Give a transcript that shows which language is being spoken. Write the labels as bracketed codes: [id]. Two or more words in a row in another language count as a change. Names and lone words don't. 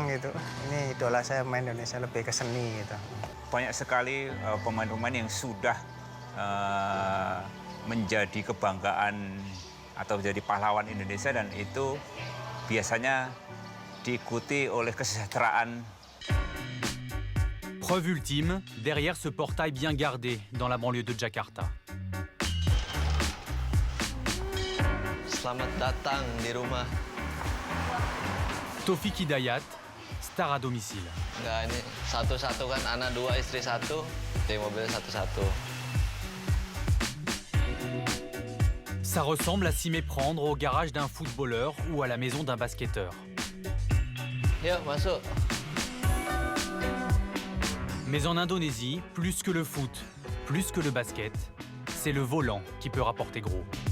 [id] Ini idola saya main Indonesia lebih ke seni gitu. banyak sekali pemain-pemain yang sudah menjadi kebanggaan atau menjadi pahlawan Indonesia, dan itu biasanya diikuti oleh kesejahteraan. [fr] Preuve ultime, derrière ce portail bien gardé dans la banlieue de Jakarta. [id] Selamat datang di rumah. [fr] Taufik Hidayat, star à domicile. [id] Enggak, ini satu-satu kan, anak 2, istri 1, di mobil satu-satu. [fr] Ça ressemble à s'y méprendre au garage d'un footballeur ou à la maison d'un basketteur. [id] Yuk, masuk. [fr] Mais en Indonésie, plus que le foot, plus que le basket, c'est le volant qui peut rapporter gros.